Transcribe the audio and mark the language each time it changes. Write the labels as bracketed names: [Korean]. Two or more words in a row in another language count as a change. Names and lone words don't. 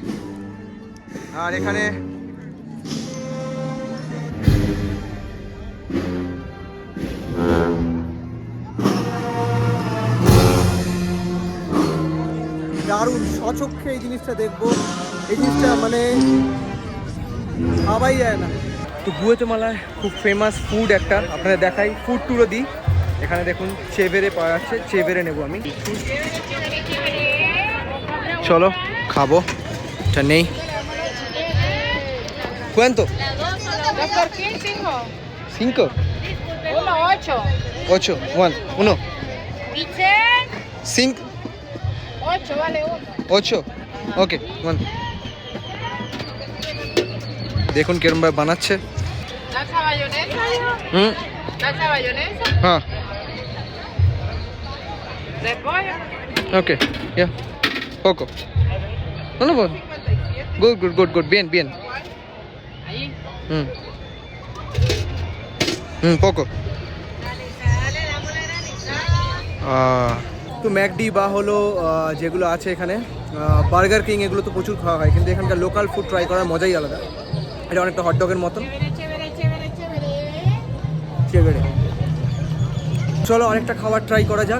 [Bangla] আর এখানে দারুণ স্বচক্ষে এই জিনিসটা দেখবো, এই জিনিসটা মানে ভাবাই যায় না। তো গুয়েতেমালায় খুব [English] famous food [Bangla] একটা আপনাদের দেখাই, [English] food tour-o [Bangla] দিই। এখানে দেখুন চেভেরে পাওয়া যাচ্ছে, চেভেরে নেবো আমি। চলো খাবো, এটা নেই। [Spanish] ¿Cuánto? ¿Dos por qué? Cinco. 5. Uno, 8. 8. 1. ¿Dice? 5. 8, vale uno. 8. [Bangla] ওকে 1। দেখুন কিরম ভাবে বানাচ্ছে। [Spanish] ¿Salsa bayonesa? হুম, ¿Salsa bayonesa? [Bangla] হ্যাঁ [Spanish] ¿De pollo? [English] okay, yeah [Spanish] poco. No, good, bien. Ahí. poco. [Bangla] তো ম্যাকডি বা হলো যেগুলো আছে এখানে বার্গার কিং, এগুলো তো প্রচুর খাওয়া হয়, কিন্তু এখানকার [English] local food try [Bangla] করার মজাই আলাদা। এটা অনেকটা হটডগের মতন। চেভেরে। চলো অনেকটা খাবার ট্রাই করা যাক।